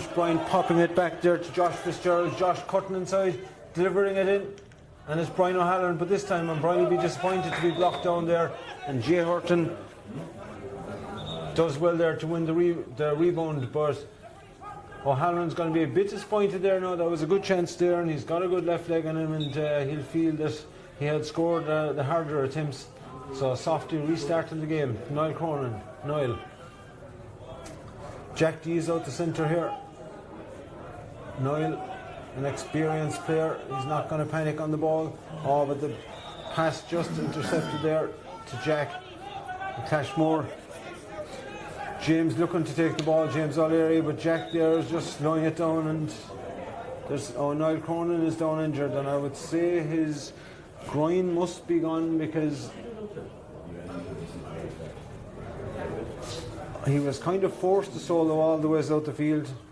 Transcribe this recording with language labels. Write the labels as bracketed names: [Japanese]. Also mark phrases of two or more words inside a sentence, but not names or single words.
[English] Brian popping it back there to Josh Fitzgerald. Josh cutting inside, delivering it in, and it's Brian O'Halloran, but this time and Brian will be disappointed to be blocked down there, and Jay Hurton does well there to win the rebound, but O'Halloran's going to be a bit disappointed there now. That was a good chance there, and he's got a good left leg on him, and he'll feel that he had scored the harder attempts. So Softy restarting the game. Niall Cronin. Niall. Jack D is out the centre here. Niall, an experienced player, he's not going to panic on the ball. Oh, but the pass just intercepted there to Jack. Clashmore. James looking to take the ball, James O'Leary, but Jack there is just slowing it down, and there's Niall Cronin is down injured, and I would say his groin must be gone, because he was kind of forced to solo all the ways out the field.